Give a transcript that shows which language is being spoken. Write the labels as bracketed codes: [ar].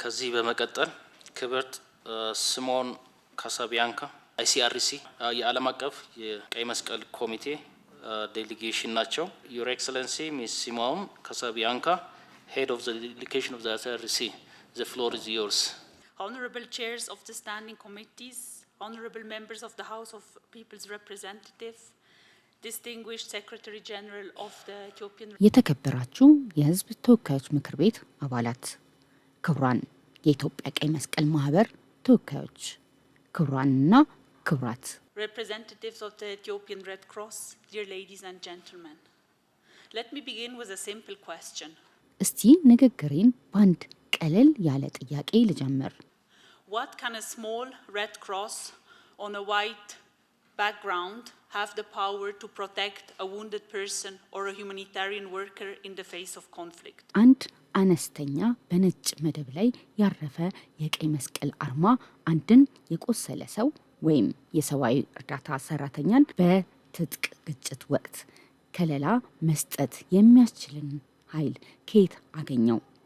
[am] ከዚህ በመቀጠል ክብርት ሲሞን ካሳቢያንካ ICRC የዓለም አቀፍ የቀይ መስቀል ኮሚቴ ዴሊጌሽን ናቸው። ዩር ኤክሰለንሲ ሚስ ሲሞን ካሳቢያንካ [en] Head of the delegation of the ICRC, the floor is yours. Honorable chairs of the standing committees, honorable members of the House of People's Representatives, distinguished Secretary General of the Ethiopian [am] የተከበራችሁ የሕዝብ ተወካዮች ምክር ቤት አባላት፣ ክቡራን የኢትዮጵያ ቀይ መስቀል ማህበር ተወካዮች፣ ክቡራንና ክቡራት [en] representatives of the Ethiopian Red Cross, dear ladies and gentlemen. Let me begin with a simple question. [am] እስቲ ንግግሬን በአንድ ቀለል ያለ ጥያቄ ልጀምር። [en] What can a small red cross on a white background have the power to protect a wounded person or a humanitarian worker in the face of conflict? [am] አንድ አነስተኛ በነጭ መደብ ላይ ያረፈ የቀይ መስቀል አርማ አንድን የቆሰለ ሰው ወይም የሰብአዊ እርዳታ ሰራተኛን በትጥቅ ግጭት ወቅት ከለላ መስጠት የሚያስችልን ኃይል ከየት አገኘው?